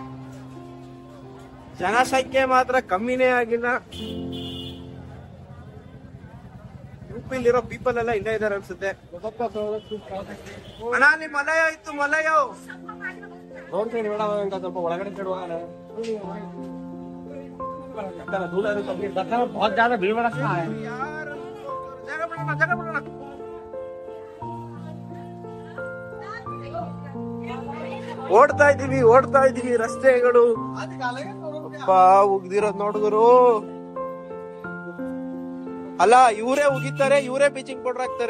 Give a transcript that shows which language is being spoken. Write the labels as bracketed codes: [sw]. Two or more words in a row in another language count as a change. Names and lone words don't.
[kn] ಜನಸಂಖ್ಯೆ ಮಾತ್ರ ಕಮ್ಮಿನೇ ಆಗಿಲ್ಲ. ಯುಪಿಲಿರೋ ಪೀಪಲ್ ಎಲ್ಲ ಇಲ್ಲೇ ಇದಾರೆ ಅನ್ಸುತ್ತೆ. ಅಣ್ಣ ಅಲ್ಲಿ ಮಲಯ ಇತ್ತು, ಮಲಯ [en] road side [kn] ಬೇಡ ಅಂತ ಸ್ವಲ್ಪ ಒಳಗಡೆ ಸೈಡ್ ಹೋಗೋಣ. [hi] बहुत ज्यादा भीड़ भड़का है. [kn] ಜಾಗ ಬಿಡೋಣ. ಓಡ್ತಾ ಇದೀವಿ ರಸ್ತೆಗಳು. ಉಗ್ದಿರೋದ್ ನೋಡಿದ್ರು. ಅಲ್ಲ ಇವರೇ ಉಗಿತಾರೆ, ಇವರೇ [en] bleaching powder [kn] ಹಾಕ್ತಾರೆ.